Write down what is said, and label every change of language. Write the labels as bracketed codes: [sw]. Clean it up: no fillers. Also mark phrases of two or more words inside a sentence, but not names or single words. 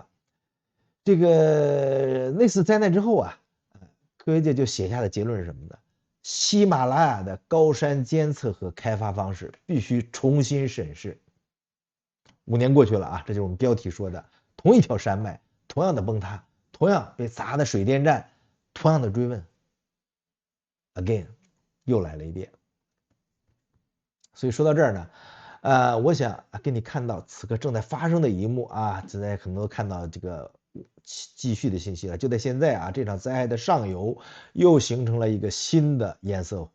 [zh] 這個那次災難之後啊，科學界就寫下的結論是什麼呢？喜馬拉雅的高山監測和開發方式必須重新審視。5年過去了啊，這就是我們標題說的，同一條山脈，同樣的崩塌，同樣被砸的水電站，同樣的追問 ，again 又來了一遍。所以說到這兒呢，我想給你看到此刻正在發生的一幕啊，現在可能都看到這個繼續的信息了。就在現在啊，這場災害的上游又形成了一個新的堰塞湖。